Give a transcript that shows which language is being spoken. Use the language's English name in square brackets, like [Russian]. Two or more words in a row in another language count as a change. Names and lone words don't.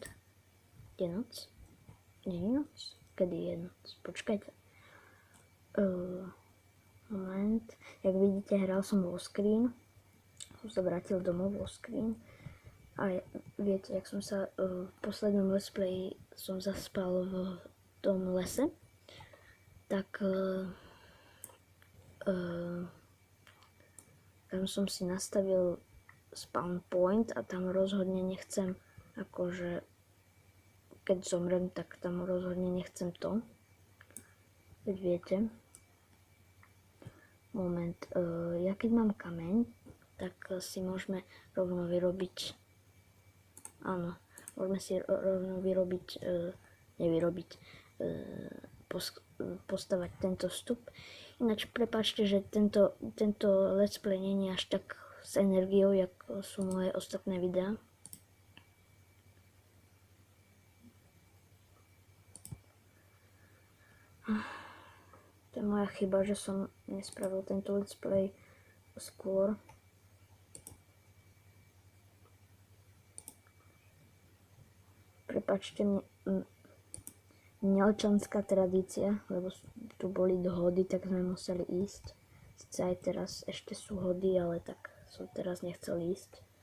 [Slovak] Je noc? Nie je noc? Kedy je noc? Počkajte. Moment. Jak vidíte, hral som vo screen. Som sa vrátil domov vo screen. A viete, jak som sa v poslednom [English] let's play [Slovak] som zaspal v tom lese. Tak tam som si nastavil [English] spawn point [Slovak] a tam rozhodne nechcem, akože keď zomrem, tak tam rozhodne nechcem to. Veď viete. Moment. Ja keď mám kameň, tak si môžeme rovno vyrobiť. Áno, môžeme si rovno vyrobiť, postavať tento vstup. Ináč prepáčte, že tento [English] let's play [Slovak] nie je až tak s energiou, jak sú moje ostatné videá. To je moja chyba, že som nespravil tento [English] let's play [Slovak] skôr. Prepáčte, Milčanská tradícia, lebo tu boli dohody, tak sme museli ísť. Sice aj teraz ešte sú hody, ale tak som teraz nechcel ísť.